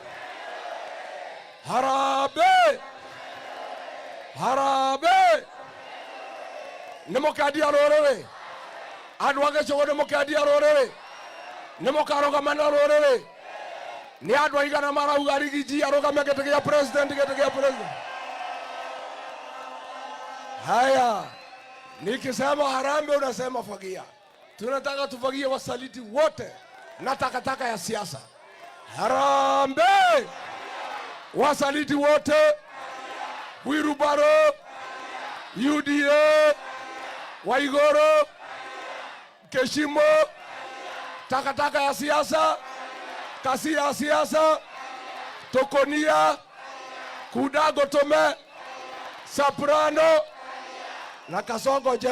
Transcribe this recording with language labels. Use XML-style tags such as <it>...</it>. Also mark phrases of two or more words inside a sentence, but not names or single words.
<sw>Harambee! Harambee!</sw> <ki>Nĩ mũkendia rũrĩrĩ? Andũ a Gĩcũgũ nĩ mũkendia rũrĩrĩ? Nĩ mũkarũgama na rũrĩrĩ? Nĩ andũ aigana marauga Rigiji arũgame gĩtĩ gĩa president, gĩtĩ gĩa president?</ki> <sw>Haya, nikisema harambee unasema Fagia. Tunataka tufagie wasaliti wote na takataka ya siasa. Harambee! Wasaliti wote, Wirubaro, UDA, Waigoro, Keshimo, takataka ya siasa, kasi ya siasa, Tokonia, Kudago Tome, Soprano, na Kasongo je?</sw>